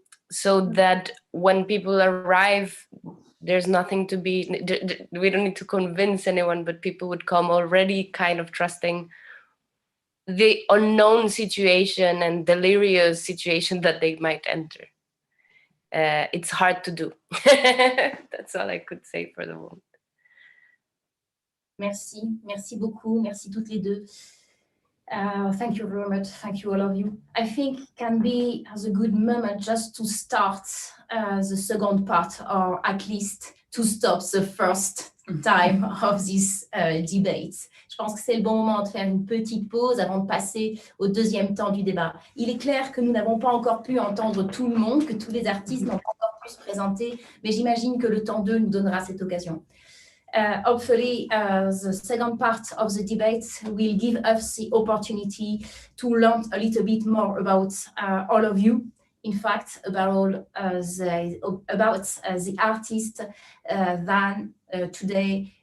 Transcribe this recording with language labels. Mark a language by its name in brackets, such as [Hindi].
[English] So that when people arrive, there's nothing to be, we don't need to convince anyone, but people would come already kind of trusting the unknown situation and delirious situation that they might enter. It's hard to do. That's all I could say for the moment. [French] Merci, merci beaucoup, merci toutes les deux. [English] Thank you very much, thank you all of you. I think can be as a good moment just to start the second part, or at least to stop the first time of this debate. [French] Je pense que c'est le bon moment de faire une petite pause avant de passer au deuxième temps du débat. Il est clair que nous n'avons pas encore pu entendre tout le monde, que tous les artistes n'ont pas encore pu se présenter, mais j'imagine que le temps 2 nous donnera cette occasion. [English] Hopefully, the second part of the debate will give us the opportunity to learn a little bit more about all of you. In fact, about the artist than today.